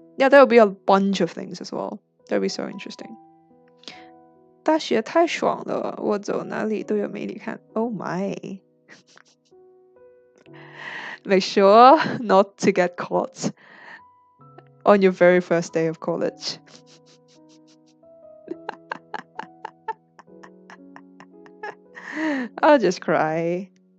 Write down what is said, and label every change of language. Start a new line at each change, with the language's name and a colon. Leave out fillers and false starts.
English: Yeah, there will be a bunch of things as well. That'll be so interesting.
Chinese: 大学太爽了，我走哪里都有媒体看。
English: Oh my! Make sure not to get caught on your very first day of college. I'll just cry.